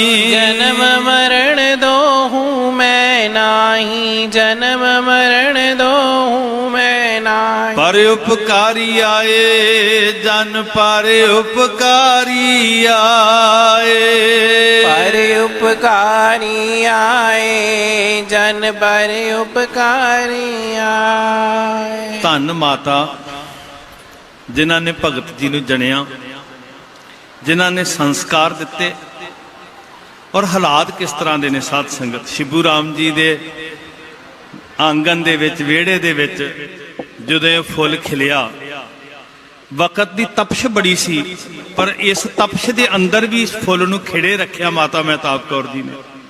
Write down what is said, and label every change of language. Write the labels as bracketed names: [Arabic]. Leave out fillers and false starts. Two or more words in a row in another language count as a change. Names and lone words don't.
[Punjabi] ਜਨਮ ਮਰਣ ਦੁਹੂੰ ਮਹਿ ਨਾਹੀ, ਜਨਮ ਮਰਣ ਦੁਹੂੰ ਮਹਿ ਨਾਹੀ। ਪਰ ਉਪਕਾਰੀ ਆਏ, ਜਨ ਪਰ ਉਪਕਾਰੀ ਆਏ। ਪਰ ਉਪਕਾਰੀ ਆਏ ਜਨ ਪਰ ਉਪਕਾਰੀ ਆਏ। ਧੰਨ ਮਾਤਾ ਜਿਨ੍ਹਾਂ ਨੇ ਭਗਤ ਜੀ ਨੂੰ ਜਣਿਆ, ਜਿਨ੍ਹਾਂ ਨੇ ਸੰਸਕਾਰ ਦਿੱਤੇ। ਔਰ ਹਾਲਾਤ ਕਿਸ ਤਰ੍ਹਾਂ ਦੇ ਨੇ ਸਾਧ ਸੰਗਤ। ਸ਼ਿਬੂ ਰਾਮ ਜੀ ਦੇ ਆਂਗਨ ਦੇ ਵਿੱਚ, ਵਿਹੜੇ ਦੇ ਵਿੱਚ ਜਦੋਂ ਇਹ ਫੁੱਲ ਖਿਲਿਆ, ਵਕਤ ਦੀ ਤਪਸ਼ ਬੜੀ ਸੀ, ਪਰ ਇਸ ਤਪਸ਼ ਦੇ ਅੰਦਰ ਵੀ ਇਸ ਫੁੱਲ ਨੂੰ ਖਿੜੇ ਰੱਖਿਆ ਮਾਤਾ ਮਹਿਤਾਬ ਕੌਰ ਜੀ ਨੇ।